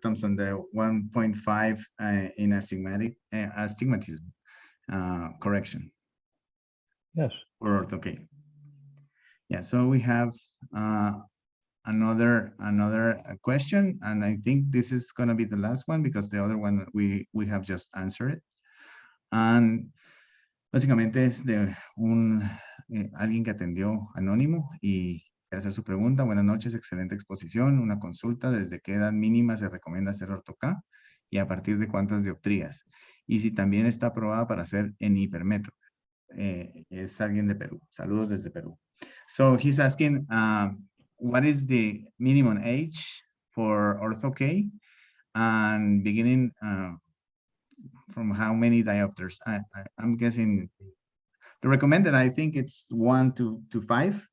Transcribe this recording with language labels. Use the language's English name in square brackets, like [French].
[English] Thompson, the 1.5 in astigmatism correction. Yes. Or Ortho-K. Yeah, so we have another question, and I think this is going to be the last one because the other one we have just answered it. And [Spanish] básicamente es de alguien que atendió anónimo y quiere hacer su pregunta. Buenas noches, excelente exposición. Una consulta, ¿desde qué edad mínima se recomienda hacer Ortho-K y a partir de cuántas dioptrías? Y si también está aprobada para hacer en hipermetro. Es alguien de Perú. Saludos desde Perú. [English] So he's asking, what is the minimum age for Ortho-K and beginning from how many diopters? I'm guessing the recommended, I think it's 1 to 5.